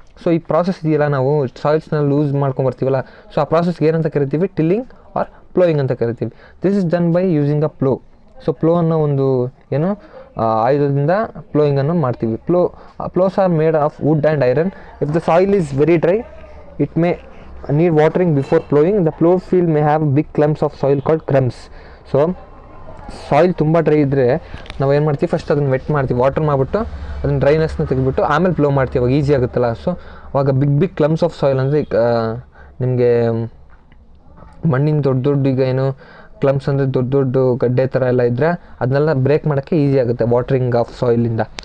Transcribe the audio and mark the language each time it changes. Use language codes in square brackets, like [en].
[kn] So ಈ process ಇದೆಯಲ್ಲ, ನಾವು ಸಾಯಿಲ್ಸ್ನ ಲೂಸ್ ಮಾಡ್ಕೊಂಬರ್ತೀವಲ್ಲ, ಸೊ ಆ ಪ್ರಾಸೆಸ್ಗೆ ಏನಂತ ಕರಿತೀವಿ? [en] tilling or ploughing [kn] ಅಂತ ಕರಿತೀವಿ. [en] This is done by using a plough. [kn] So flow ಅನ್ನೋ ಒಂದು ಏನು ಆಯುಧದಿಂದ ಪ್ಲೋಯಿಂಗನ್ನು ಮಾಡ್ತೀವಿ. [en] Ploughs are made of wood and iron. If the soil is very dry it may need watering before plowing. The plow field may have big clumps of soil called crumbs. [kn] So soil ತುಂಬ dry ಇದ್ದರೆ ನಾವು ಏನು ಮಾಡ್ತೀವಿ? First ಅದನ್ನು vet ಮಾಡ್ತೀವಿ, water ಮಾಡಿಬಿಟ್ಟು ಅದನ್ನು ಡ್ರೈನೆಸ್ನ ತೆಗೆದುಬಿಟ್ಟು ಆಮೇಲೆ ಪ್ಲೋ ಮಾಡ್ತೀವಿ. ಅವಾಗ ಈಸಿ ಆಗುತ್ತಲ್ಲ. ಸೊ ಅವಾಗ ಬಿಗ್ ಕ್ಲಮ್ಸ್ ಆಫ್ ಸಾಯಿಲ್ ಅಂದರೆ ನಿಮಗೆ ಮಣ್ಣಿನ ದೊಡ್ಡ ಈಗ ಏನು ಕ್ಲಮ್ಸ್ ಅಂದರೆ ದೊಡ್ಡ ಗಡ್ಡೆ ಥರ ಎಲ್ಲ ಇದ್ದರೆ ಅದನ್ನೆಲ್ಲ ಬ್ರೇಕ್ ಮಾಡೋಕ್ಕೆ ಈಸಿ ಆಗುತ್ತೆ ವಾಟರಿಂಗ್ ಆಫ್ ಸಾಯಿಲಿಂದ.